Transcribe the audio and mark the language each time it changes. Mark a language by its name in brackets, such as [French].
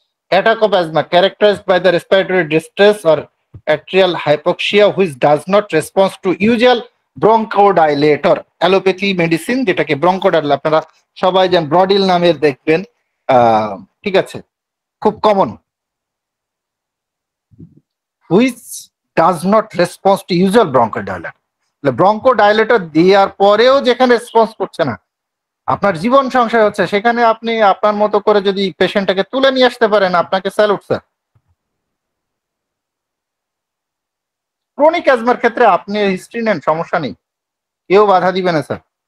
[English] attack of asthma characterized by the respiratory distress or atrial hypoxia which does not respond to usual bronchodilator [Bangla] allopathy medicine, যেটাকে ব্রঙ্কোডাইল আপনারা সবাই জানেন, ব্রডিল নামের দেখবেন, ঠিক আছে, খুব common. [English] which does not respond to usual bronchodilator। [Bangla] Bronchodilator দেওয়ার পরেও যেখানে রেসপন্স করছে না, আপনার জীবন সংশয় হচ্ছে, সেখানে আপনি আপনার মতো করে যদি পেশেন্টটাকে তুলে নিয়ে আসতে পারেন, আপনাকে স্যালুট স্যার। ক্রনিক অ্যাজমার ক্ষেত্রে আপনি হিস্ট্রি নেন, সমস্যা নেই, কেউ বাধা দিবে না স্যার।